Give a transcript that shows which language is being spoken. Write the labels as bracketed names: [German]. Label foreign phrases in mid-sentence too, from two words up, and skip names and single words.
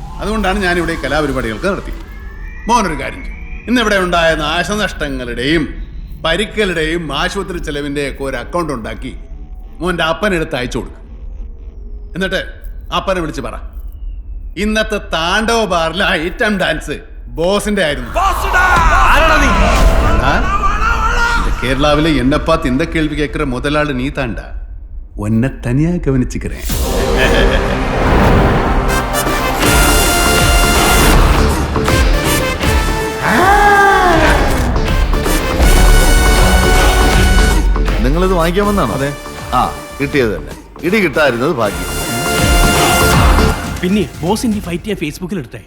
[Malayalam] അതുകൊണ്ടാണ് ഞാനിവിടെ കലാപരിപാടികൾക്ക് നടത്തി. മോനൊരു കാര്യം ചെയ്യും, ഇന്നിവിടെ ഉണ്ടായ നാശനഷ്ടങ്ങളുടെയും പരിക്കലുടെയും ആശുപത്രി ചെലവിന്റെ ഒക്കെ ഒരു അക്കൗണ്ട് ഉണ്ടാക്കി മോന്റെ അപ്പനെടുത്ത് അയച്ചു കൊടുക്കും. എന്നിട്ട് അപ്പനെ വിളിച്ച് പറ, ഇന്നത്തെ താണ്ഡവ ബാറിലെ [English] item dance [Malayalam] ബോസിന്റെ ആയിരുന്നു. [Tamil] இந்த கேரளாவில என்ன பார்த்து இந்த கேள்வி கேட்கிற முதலாளி நீ தாண்டா. உன்னை தனியா கவனிச்சுக்கிறேன். [Malayalam] നിങ്ങളിത് വാങ്ങിക്കാൻ വന്നാണോ? അതെ. ആ, കിട്ടിയത് തന്നെ. ഇടി കിട്ടായിരുന്നത് ഭാഗ്യം. പിന്നെ ബോസിന്റെ ഫൈറ്റ് ചെയ്യാൻ ഫേസ്ബുക്കിൽ എടുത്തേ.